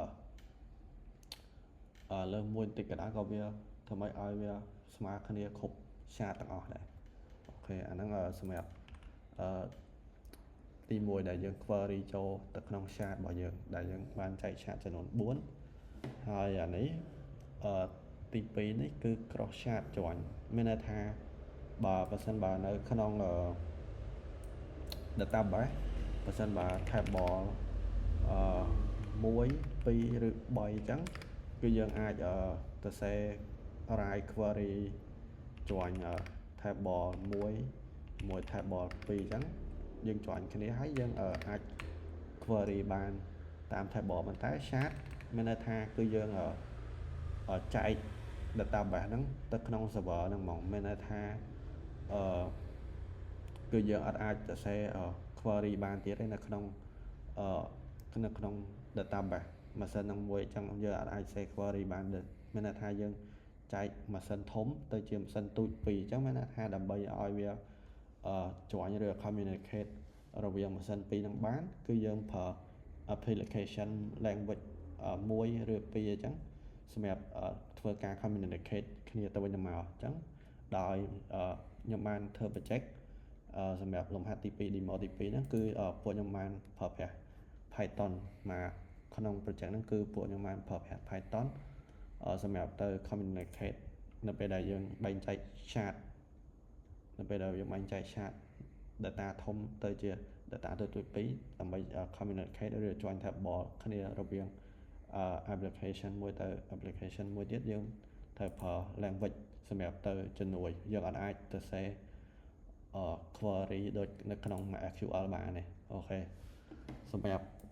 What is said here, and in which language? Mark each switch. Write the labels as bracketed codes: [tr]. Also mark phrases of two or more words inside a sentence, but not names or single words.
[km] លើសមួយបន្តិចក៏ដោយក៏វាធ្វើម៉េចឲ្យវាស្មើគ្នាគ្រប់ chart ទាំងអស់ដែរអូខេអាហ្នឹងសម្រាប់ទី1ដែលយើង query ចូលទៅក្នុង chart របស់យើងដែលយើងបានចែក chart ចំនួន4ហើយអានេះទី2នេះគឺ [en] cross chart join [km] មានន័យថាបើសិនបើនៅក្នុង database បើសិនបើ table 1 2ឬ3អញ្ចឹងគឺយើងអាចទៅសេ [en] write query join table 1 [km] មួយ table 2អញ្ចឹងយើង join គ្នាហើយយើងអាច query បានតាម table ប៉ុន្តែ chart មានន័យថាគឺយើងចែក database ហ្នឹងទៅក្នុង server ហ្នឹងហ្មងមានន័យថា គឺយើងអត់អាចទៅសេ query បានទៀតទេនៅក្នុងdatabase ម៉ាស៊ីនហ្នឹងមួយអញ្ចឹងយើងអត់អាចសេ query បានទេមានន័យថាយើងចែកម៉ាស៊ីនធំទៅជាម៉ាស៊ីនទូច2អញ្ចឹងមានន័យថាដើម្បីឲ្យ វាjoin ឬ communicate រវាងម៉ាស៊ីន2ហ្នឹងបានគឺយើងប្រើ [en] application language 1 [km] ឬ2អញ្ចឹងសម្រាប់ធ្វើការ communicate គ្នាទៅវិញទៅមកអញ្ចឹ ងដោយខ្ញុំបានធ្វើ project សម្រាប់លំហាត់ទី2 demo ទី2ហ្នឹងគឺពួកខ្ញុំបានប្រើប្រាស់ Python មកក្នុង project ហ្នឹងគឺពួកខ្ញុំបានប្រើប្រាស់ Python សម្រាប់ទៅ communicate នៅពេលដែលយើងបែងចែក chart នៅពេលដែលយើងបែងចែក [en] chart data [km] ធំទៅជា data ទៅ2ដើម្បី communicate ឬ [en] join table [km] គ្នារវាងapplication មួយទៅ application មួយទៀតយើងត្រូវប្រើ language សម្រាប់ទៅជំនួយយើងអត់អាចទៅសេquery ដូចនៅក្នុង MySQL បានទេអូខេសម្រាប់